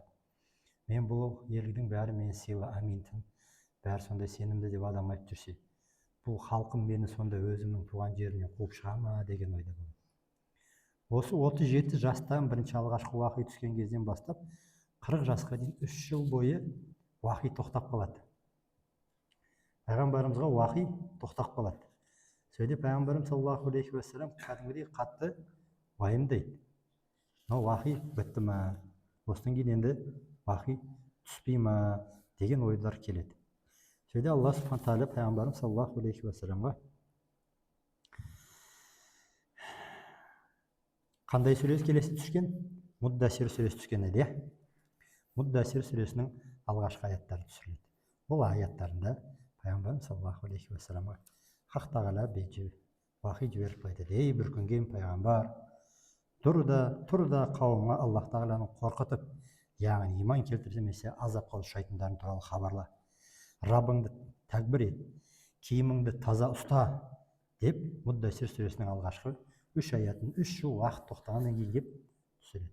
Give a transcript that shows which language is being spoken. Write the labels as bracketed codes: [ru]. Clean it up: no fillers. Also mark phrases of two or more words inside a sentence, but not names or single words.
[kk] Мен бұл елдің бәрі мені сыйлы, аминтін, бәрі сондай сенімді деп адам айтып жүрсе, бұл халқым мені сонда өзімнің туған жерінен қуып шыға ма деген ойда болады. Осы 37 жастан бірінші алғашқы уахи түскен кезден бастап 40 жасқа дейін 3 жыл бойы уахи тоқтап қалады. Пайғамбарымызға уахи тоқтап қалады. Сөйде пайғамбарымыз [ar] صلى الله عليه وسلم [kk] кәдімгідей қатты уайымдайды. Мынау уахи бітті ма? Осыдан кейін енді уахи түспей ма деген ойлар келеді. Сөйде Алла субхана тағала пайғамбарымыз [ar] صلى الله عليه وسلم [kk] қандай сүресі келесі түскен? Муддасир сүресі түскен еді. Муддасир сүресінің алғашқы аяттары түсіріледі. Бұл аяттарында пайғамбарымыз [ar] صلى الله عليه وسلم [kk] Хақ тағала уахи жіберіп айтады: ей бір күнген пайғамбар, тұр да қауымға Аллах тағаланы қорқытып, яғни иман келтірмесе азапқа ұшырайтындарын туралы хабарла. Раббыңды тәкбір ет, киіміңді таза ұста деп Муддасир сүресінің алғашқы 3 аятын 3 жыл уақыт тоқтағаннан кейін деп түсіреді.